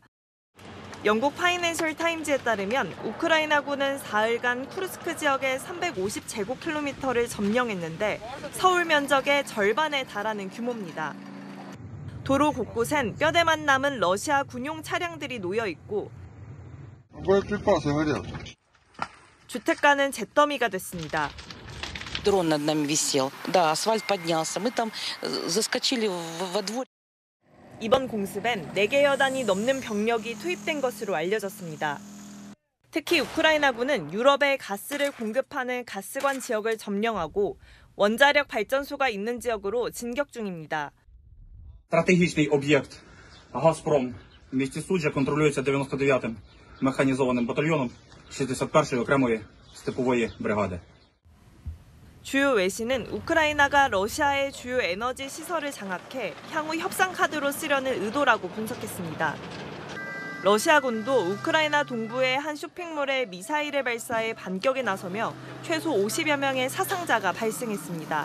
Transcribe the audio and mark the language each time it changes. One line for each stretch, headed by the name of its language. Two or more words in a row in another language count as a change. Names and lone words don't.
Korean: 영국 파이낸셜 타임즈에 따르면 우크라이나군은 사흘간 쿠르스크 지역의 350제곱킬로미터를 점령했는데 서울 면적의 절반에 달하는 규모입니다. 도로 곳곳엔 뼈대만 남은 러시아 군용 차량들이 놓여 있고 주택가는 잿더미가 됐습니다.
Russian: Дрон над нами висел. Да, асфальт поднялся. Мы там заскочили во двор.
Korean: 이번 공습엔 4개여 단이 넘는 병력이 투입된 것으로 알려졌습니다. 특히 우크라이나군은 유럽에 가스를 공급하는 가스관 지역을 점령하고 원자력 발전소가 있는 지역으로 진격 중입니다.
Ukrainian: Стратегічний об'єкт «Газпром» в місті Суджа контролюється 99-м механізованим батальйоном 61-ї окремої степової бригади.
Korean: 주요 외신은 우크라이나가 러시아의 주요 에너지 시설을 장악해 향후 협상 카드로 쓰려는 의도라고 분석했습니다. 러시아군도 우크라이나 동부의 한 쇼핑몰에 미사일을 발사해 반격에 나서며 최소 50여 명의 사상자가 발생했습니다.